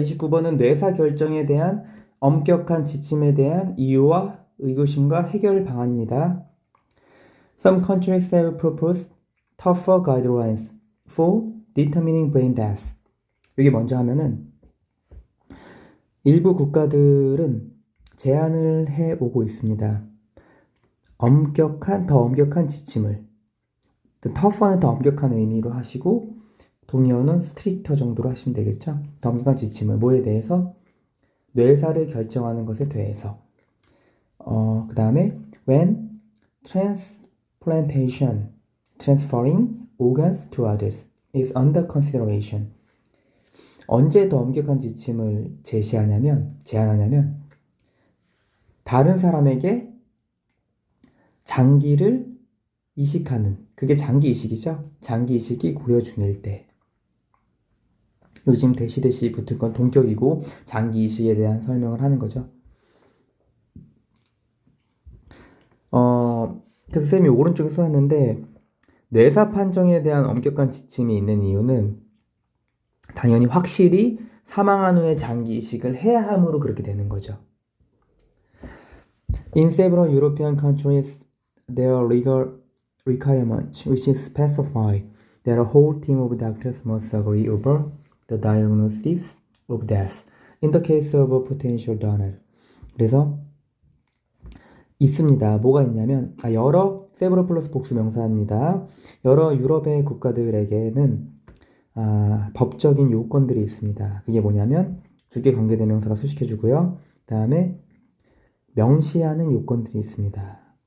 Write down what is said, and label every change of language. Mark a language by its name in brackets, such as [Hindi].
[Korean] 29번은 뇌사 결정에 대한 엄격한 지침에 대한 이유와 의구심과 해결 방안입니다. [English] Some countries have proposed tougher guidelines for determining brain death. [Korean] 이게 먼저 하면은 일부 국가들은 제안을 해오고 있습니다. 더 엄격한 지침을. tough는 더 엄격한 의미로 하시고 동의어는 stricter 정도로 하시면 되겠죠. 더 엄격한 지침을 뭐에 대해서? 뇌사를 결정하는 것에 대해서. 그 다음에 [English] when transplantation, transferring organs to others is under consideration. [Korean] 언제 더 엄격한 지침을 제안하냐면 다른 사람에게 장기를 이식하는, 그게 장기 이식이죠. 장기 이식이 고려 중일 때. 요즘 대시 붙은 건 동격이고 장기 이식에 대한 설명을 하는 거죠. 그래서 쌤이 오른쪽에 써놨는데 뇌사 판정에 대한 엄격한 지침이 있는 이유는 당연히 확실히 사망한 후에 장기 이식을 해야 함으로 그렇게 되는 거죠. [English] In several European countries, there are legal requirements which specify that a whole team of doctors must agree over the diagnosis of death in the case of a potential donor. [Korean] 그래서 있습니다. 뭐가 있냐면 여러 several 플러스 복수 명사입니다. 여러 유럽의 국가들에게는 법적인 요건들이 있습니다. 그게 뭐냐면 주격 관계대명사가 수식해주고요. 그 다음에 명시하는 요건들이 있습니다.